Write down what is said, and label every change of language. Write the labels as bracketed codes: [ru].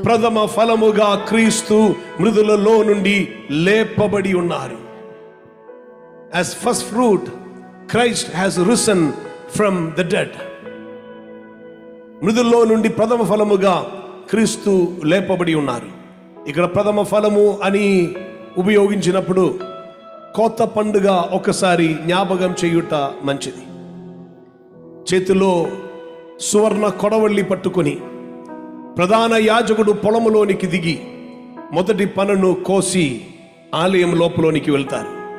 [te] ప్రథమ ఫలముగా క్రీస్తు మృతులలో నుండి లేపబడి ఉన్నారు. [en] As first fruit, Christ has risen from the dead. [te] మృతుల్లో నుండి ప్రథమ ఫలముగా క్రీస్తు లేపబడి ఉన్నారు. ఇక్కడ ప్రథమ ఫలము అని ఉపయోగించినప్పుడు కొత్త పండుగ ఒకసారి జ్ఞాపకం చేయుట మంచిది. చేతిలో సువర్ణ కొడవళ్ళి పట్టుకొని ప్రధాన యాజకుడు పొలములోనికి దిగి మొదటి పనను కోసి ఆలయం లోపలోనికి వెళ్తారు.